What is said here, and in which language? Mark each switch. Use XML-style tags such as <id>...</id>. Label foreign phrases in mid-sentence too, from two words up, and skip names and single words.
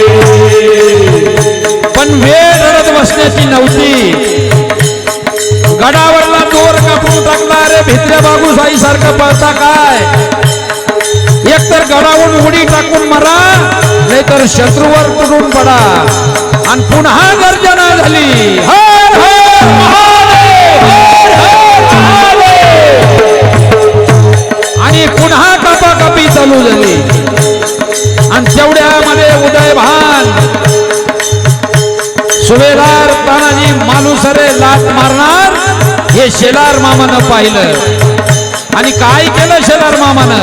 <mr>पण वेळ धरत बसण्याची नव्हती. गडावरला दोर कापून टाकला. रे भित्र्या बाबूसाई सारखं पळता काय? एकतर गडावरून उडी टाकून मरा, नाहीतर शत्रूवर तुटून पडा. आणि पुन्हा गर्जना झाली, हर हर महादेव, हर हर महादेव. आणि पुन्हा कापाकापी चालू झाली. आणि तेवढ्यामध्ये उदयभान सुभेदार तानाजी मालुसरे लाट मारणार हे शेलार मामानं पाहिलं. आणि काय केलं शेलार मामानं?</mr>